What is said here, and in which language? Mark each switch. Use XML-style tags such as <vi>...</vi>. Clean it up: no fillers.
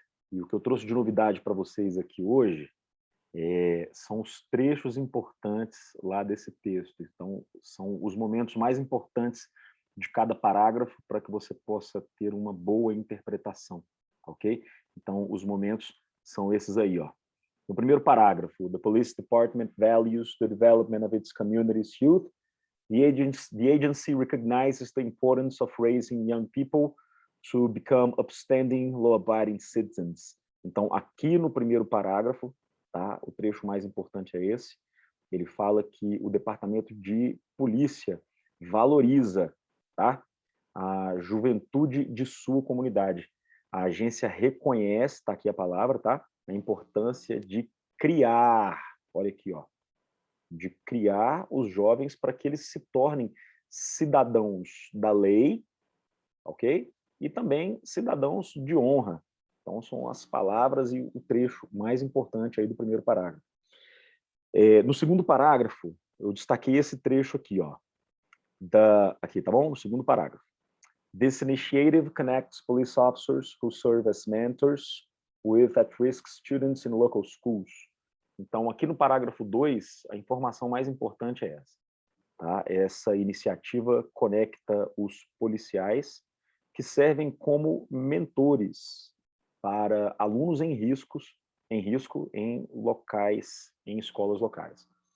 <pt>E o que eu trouxe de novidade para vocês aqui hoje são os trechos importantes lá desse texto. Então, são os momentos mais importantes de cada parágrafo para que você possa ter uma boa interpretação, ok? Então, os momentos são esses aí, ó. No primeiro parágrafo,</pt> <en>the police department values the development of its community's youth. The agency recognizes the importance of raising young people to become upstanding, law-abiding citizens.</en> <pt>Então, aqui no primeiro parágrafo, tá? O trecho mais importante é esse. Ele fala que o departamento de polícia valoriza, tá? A juventude de sua comunidade. A agência reconhece, tá aqui a palavra, tá? A importância de criar, olha aqui, ó, de criar os jovens para que eles se tornem cidadãos da lei, ok? E também cidadãos de honra. Então, são as palavras e o trecho mais importante aí do primeiro parágrafo. No segundo parágrafo, eu destaquei esse trecho aqui, ó. Aqui, tá bom? No segundo parágrafo.</pt> <en>This initiative connects police officers who serve as mentors with at-risk students in local schools.</en> <pt>Então, aqui no parágrafo 2, a informação mais importante é essa. Tá? Essa iniciativa conecta os policiais que servem como mentores para alunos em risco em locais, em escolas locais.</pt>